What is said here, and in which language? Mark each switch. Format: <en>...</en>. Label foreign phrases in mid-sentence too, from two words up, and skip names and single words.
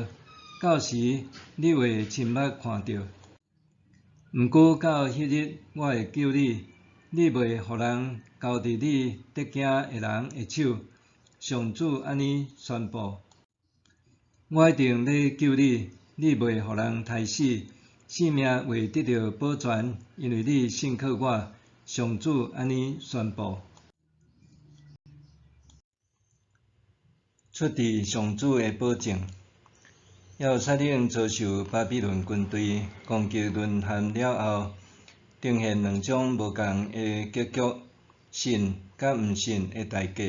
<nan>到时你会亲目看到。毋过到迄日，我会救你，你袂互人交伫你得惊的人的手。上主安尼宣布：我一定要救你，你袂互人杀死，性命会得到保全，因为你信靠我。上主安尼宣布。出自上主的保证。耶路撒冷遭受巴比伦军队攻击沦陷了后，呈现2种无同的结局：信甲毋信的代价。</nan>